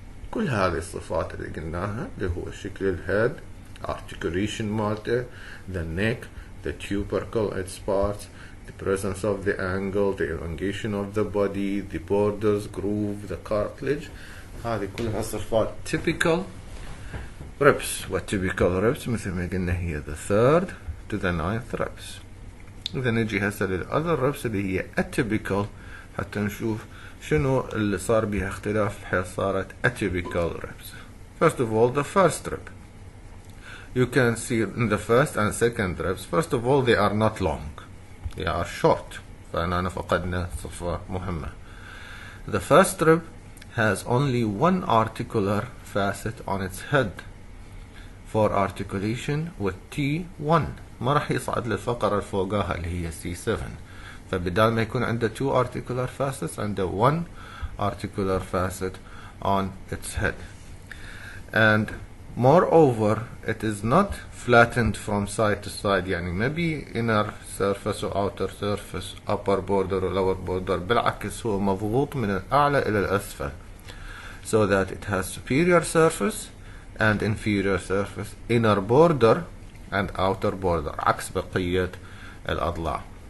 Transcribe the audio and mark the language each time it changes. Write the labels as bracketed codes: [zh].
[ar] كل هذه الصفات اللي قلناها اللي هو شكل الهيد، articulation مالته، the neck، the tubercle its parts، the presence of the angle، the elongation of the body، the borders، groove، the cartilage، هذه كلها صفات typical ribs. والtypical ribs مثل ما قلنا هي the third to the ninth ribs. إذا نجي هسه للother ribs اللي هي atypical حتى نشوف شنو اللي صار بها اختلاف بحيث صارت atypical ribs. [en] First of all, the first rib. You can see in the first and second ribs, first of all, they are not long. They are short. [ar] فأنا فقدنا صفة مهمة. [en] The first rib has only one articular facet on its head for articulation with T1. [ar] ما راح يصعد للفقرة الفوقاها اللي هي C7. فبدال ما يكون عنده two articular facets عنده one articular facet [en] on its head. And moreover, it is not flattened from side to side، [ar] يعني ما بي [en] inner surface و outer surface، upper border و lower border، [ar] بالعكس هو مضغوط من الأعلى إلى الأسفل، [en] so that it has superior surface and inferior surface، inner border and outer border، [ar] عكس بقية الأضلاع.